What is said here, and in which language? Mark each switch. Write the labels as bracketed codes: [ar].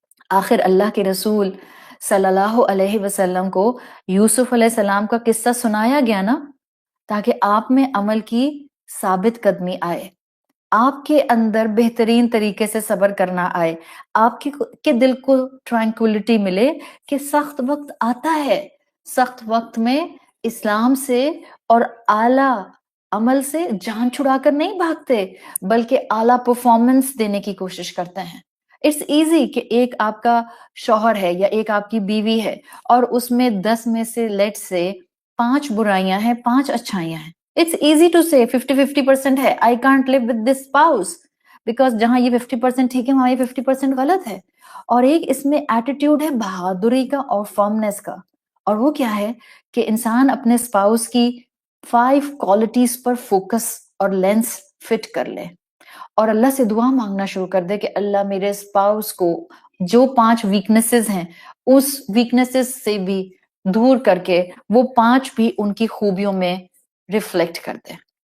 [ur] آخر اللہ کے رسول صلی اللہ علیہ وسلم کو یوسف علیہ السلام کا قصہ سنایا گیا نا، تاکہ آپ میں عمل کی ثابت قدمی آئے، آپ کے اندر بہترین طریقے سے صبر کرنا آئے، آپ کے دل کو ٹرانکولیٹی ملے کہ سخت وقت آتا ہے، سخت وقت میں اسلام سے اور اعلیٰ عمل سے جان چھڑا کر نہیں بھاگتے، بلکہ اعلیٰ پرفارمنس دینے کی کوشش کرتے ہیں. [en] it's easy [ur] کہ ایک آپ کا شوہر ہے یا ایک آپ کی بیوی ہے اور اس میں 10 میں سے لیٹ سے 5 برائیاں ہیں، 5 اچھائیاں ہیں. [en] It's easy to say 50-50% [ur] ہے. [en] I can't live with this spouse because [ur] جہاں یہ 50% ٹھیک ہے وہاں یہ 50% غلط ہے. اور ایک اس میں ایٹیٹیوڈ ہے بہادری کا اور فرمنس کا، اور وہ کیا ہے کہ انسان اپنے اسپاؤس کی 5 کوالٹیز پر فوکس اور لینس فٹ کر لے اور اللہ سے دعا مانگنا شروع کر دے کہ اللہ میرے اسپاؤس کو جو 5 ویکنیسز ہیں اس ویکنیسز سے بھی دور کر کے وہ 5 بھی ان کی خوبیوں میں ریفلیکٹ کرتے ہیں.